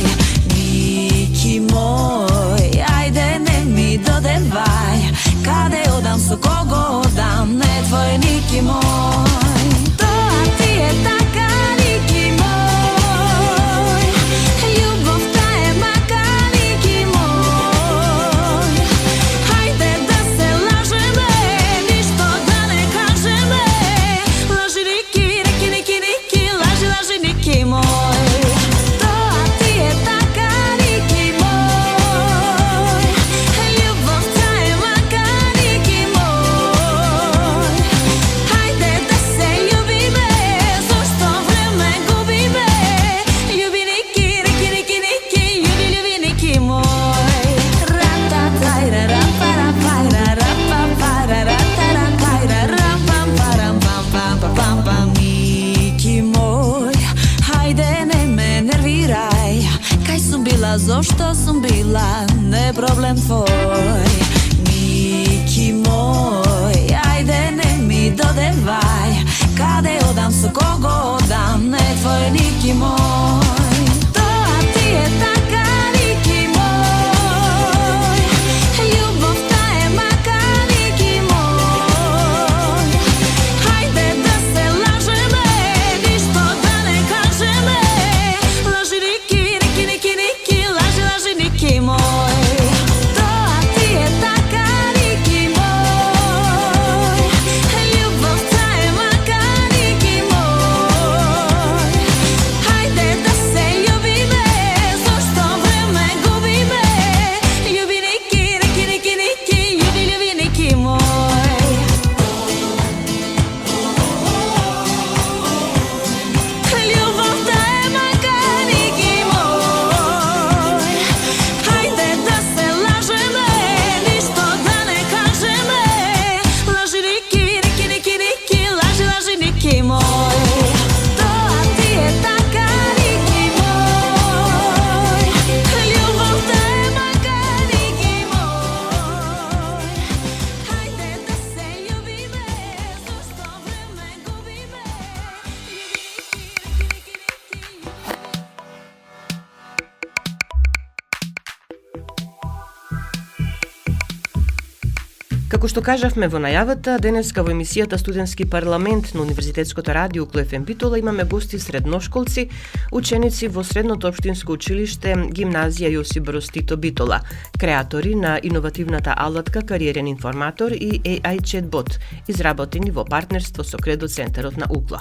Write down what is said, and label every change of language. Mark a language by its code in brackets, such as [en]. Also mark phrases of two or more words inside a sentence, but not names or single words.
[mk] Niki moj, ajde ne mi dodevaj. Kade odam, so kogo odam, ne tvoj niki moj. To a ti je taka niki moj. Ljubov ta je maka niki moj. Hajde da se lažeme, ništo da ne kažeme. Laži niki, niki, niki, niki, laži, laži niki moj. To a ti je taka niki moj. Ljubov ta je maka niki moj. Hajde da se ljubime, zašto vreme gubime. Ljubi niki, niki, niki, niki, ljubi, ljubi niki moj. Ratatajra, raparapajra, rapapara, ratarapajra, rapamparam, pam, pam, pam, pam, pam. Niki moj, hajde ne me nerviraj. Kaj sum bila, zašto sum bila, ne problem tvoj. Niki moj, ajde ne mi dodevaj. Kade odam, so kogo odam, ne tvoj niki moj. To a ti je taka niki moj. Ljubov ta je maka niki moj. Hajde da se lažeme, ništo da ne kažeme. Laži niki, niki, niki, niki, laži, laži niki moj. To a ti je taka niki moj. Ljubov ta je maka niki moj. Hajde da se ljubime, zašto vreme gubime. Ljubi niki, niki, niki, niki, ljubi, ljubi niki moj. Ljubov ta je maka niki moj. Hajde da se lažeme, ništo da ne kažeme. Laži niki, niki, niki, niki, laži, laži niki moj. To a ti je taka niki moj. Ljubov ta je maka niki moj. Hajde da se ljubime, zašto vreme gubime. Ljubi niki, niki, niki, niki. Како што кажавме во најавата, денеска во емисијата Студентски парламент на Универзитетското радио Укло FM Битола имаме гости средношколци, ученици во Средното општинско училиште Гимназија Јосип Броз Тито Битола, креатори на иновативната алатка Кариерен информатор и [en] AI chatbot, [mk] изработени во партнерство со Кредо Центарот на Укло.